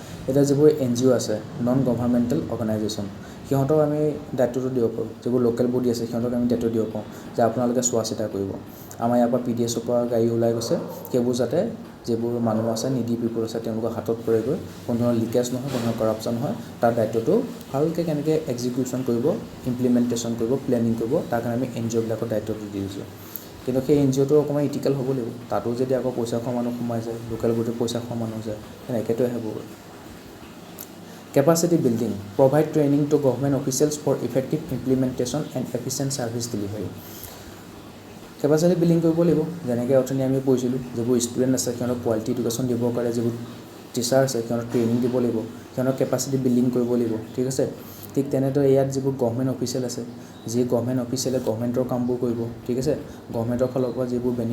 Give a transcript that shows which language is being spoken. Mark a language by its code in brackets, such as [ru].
[as] এটা যিবোৰ NGO আছে নন গভৰ্ণমেণ্টেল অৰ্গেনাইজেশ্যন সিহঁতক আমি দায়িত্বটো দিব পাৰোঁ যিবোৰ লোকেল বডি আছে সিহঁতক আমি দায়িত্ব দিব পাৰোঁ যে আপোনালোকে চোৱা চিতা কৰিব আমাৰ ইয়াৰ পৰা PDSৰ পৰা গাড়ী ওলাই গৈছে সেইবোৰ যাতে যিবোৰ মানুহ আছে নিডি পিপল আছে তেওঁলোকৰ হাতত পৰেগৈ কোনো ধৰণৰ লিকেজ নহয় কোনো ধৰণৰ কৰাপশ্যন নহয় তাৰ দায়িত্বটো ভালকৈ কেনেকৈ এক্সিকিউশ্যন কৰিব ইমপ্লিমেণ্টেশ্যন কৰিব প্লেনিং কৰিব তাৰ কাৰণে আমি NGOবিলাকৰ দায়িত্বটো দি দিছোঁ কিন্তু সেই NGOটো অকণমান ইথিকেল হ'ব লাগিব তাতো যদি আকৌ পইচা খোৱা মানুহ সোমাই যায় লোকেল বডিৰ পইচা খোৱা মানুহ যায় এনেকৈতো আহিব Capacity building. [en] Provide training to government officials for effective implementation and efficient service delivery. [as] Capacity building কৰিব লাগিব যেনেকৈ অথনি আমি পঢ়িছিলোঁ যিবোৰ ষ্টুডেণ্ট আছে সিহঁতক কোৱালিটি এডুকেশ্যন দিবৰ কাৰণে যিবোৰ টিচাৰ আছে সিহঁতক ট্ৰেইনিং দিব লাগিব সিহঁতক কেপাচিটি বিল্ডিং কৰিব লাগিব ঠিক আছে ঠিক তেনেদৰে ইয়াত যিবোৰ গভৰ্ণমেণ্ট অফিচিয়েল আছে যি গভৰ্ণমেণ্ট অফিচিয়েলে গভৰ্ণমেণ্টৰ কামবোৰ কৰিব ঠিক আছে গভৰ্ণমেণ্টৰ ফালৰ পৰা যিবোৰ